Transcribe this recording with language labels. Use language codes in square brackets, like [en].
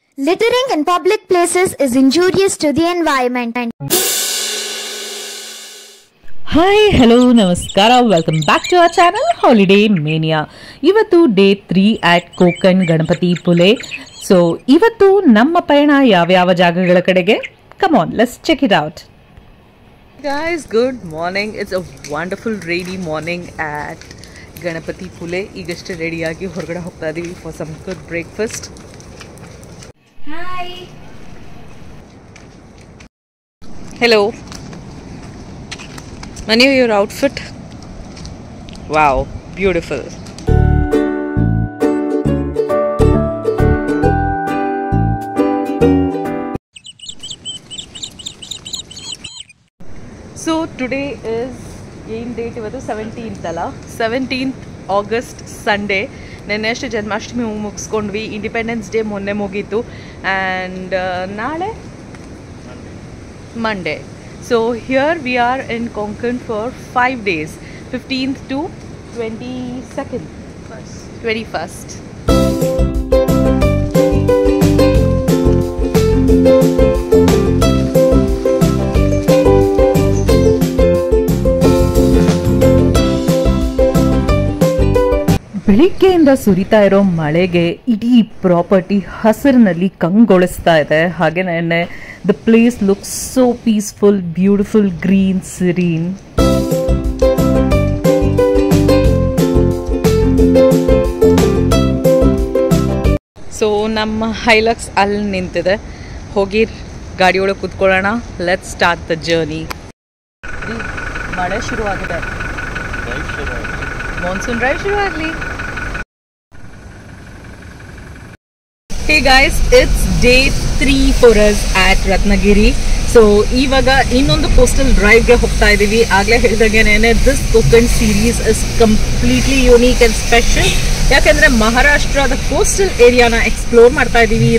[en] Littering in public places is injurious to the environment. Hi, hello, namaskara. Welcome back to our channel Holiday Mania. [kn] ಇವತ್ತು day 3 at Konkan Ganapati Pule. So ಇವತ್ತು ನಮ್ಮ ಪಯಣ ಯಾವ ಜಾಗಗಳ ಕಡೆಗೆ? [en] Come on, let's check it out. Guys, good morning. It's a wonderful rainy morning at Ganapati Pule. [kn] ಈಗಷ್ಟೇ ready ಆಗಿ ಹೊರಗಡೆ ಹೋಗ್ತಾ ಇದೀವಿ [en] for some good breakfast. Hi. Hello. Manu, your outfit? Wow, beautiful. So today is date 17th ಅಲ್ಲ 17th August Sunday. [kn] ನೆನ್ನೆ ಅಷ್ಟೇ Janmashtami ಮುಗಿಸ್ಕೊಂಡ್ವಿ. Independence day ಮೊನ್ನೆ ಮುಗೀತು ಆ್ಯಂಡ್ ನಾಳೆ Monday. [en] So here we are in Konkan for 5 days, 15th to 22nd, 21st. [kn] ಬೆಳಿಗ್ಗೆಯಿಂದ ಸುರಿತಾ ಇರೋ ಮಳೆಗೆ ಇಡೀ ಪ್ರಾಪರ್ಟಿ ಹಸಿರಿನಲ್ಲಿ ಕಂಗೊಳಿಸ್ತಾ ಇದೆ. [en] ಹಾಗೇನೆ the place looks so peaceful, beautiful, green, serene. [kn] So ನಮ್ಮ ಹೈಲಕ್ಸ್ ಅಲ್ಲಿ ನಿಂತಿದೆ. ಹೋಗಿ ಗಾಡಿಯೊಳಗೆ ಕೂತ್ಕೊಳ್ಳೋಣ. [en] Let's start the journey. [kn] ಮಳೆ ಶುರುವಾಗಿದೆ. ಮಾನ್ಸೂನ್ ಡ್ರೈವ್ ಶುರು ಆಗಲಿ. [en] Hey guys, it's day 3 for us at Ratnagiri. [kn] So ಇವಾಗ ಇನ್ನೊಂದು ಕೋಸ್ಟಲ್ ಡ್ರೈವ್ಗೆ ಹೋಗ್ತಾ ಇದ್ದೀವಿ. ಆಗಲೇ ಹೇಳಿದಾಗೇನೆ [en] This Konkan series is completely unique and special. [kn] ಯಾಕೆಂದರೆ ಮಹಾರಾಷ್ಟ್ರದ ಕೋಸ್ಟಲ್ ಏರಿಯಾನ ಎಕ್ಸ್ಪ್ಲೋರ್ ಮಾಡ್ತಾ ಇದ್ದೀವಿ.